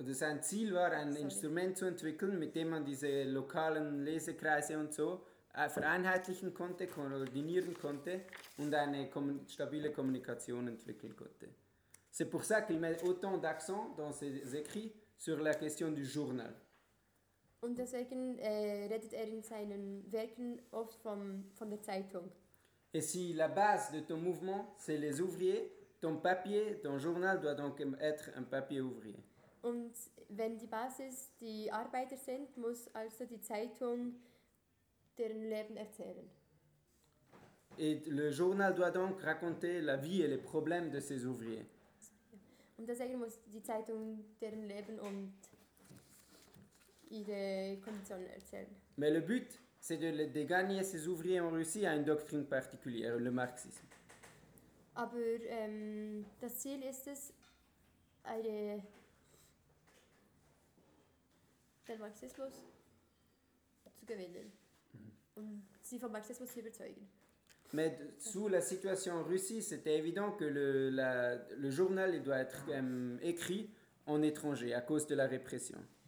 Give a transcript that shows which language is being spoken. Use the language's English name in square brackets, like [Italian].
[German] Und sein Ziel war, ein Instrument zu entwickeln, mit dem man diese lokalen Lesekreise und so vereinheitlichen konnte, koordinieren konnte und eine stabile Kommunikation entwickeln konnte. [French] C'est pour ça qu'il met autant d'accent dans ses écrits sur la question du journal. [German] Und deswegen redet er in seinen Werken oft von der Zeitung. [French] Et si la base de ton mouvement, c'est les ouvriers, ton papier, ton journal doit donc être un papier ouvrier. [German] Und wenn die Basis die Arbeiter sind, muss also die Zeitung deren Leben erzählen. [French] Et le journal doit donc raconter la vie et les problèmes de ces ouvriers. [German] Und deswegen muss die Zeitung deren Leben und ihre Kondition erzählen. [French] Mais le but, c'est de gagner ces ouvriers en Russie à une doctrine particulière, le marxisme. [German] Aber das Ziel ist es, eine... den Marxismus zu gewinnen. Und sie vom Marxismus zu überzeugen. [French] Mais sous la situation en Russie, c'était évident que le journal il doit être écrit en étranger à cause de la répression.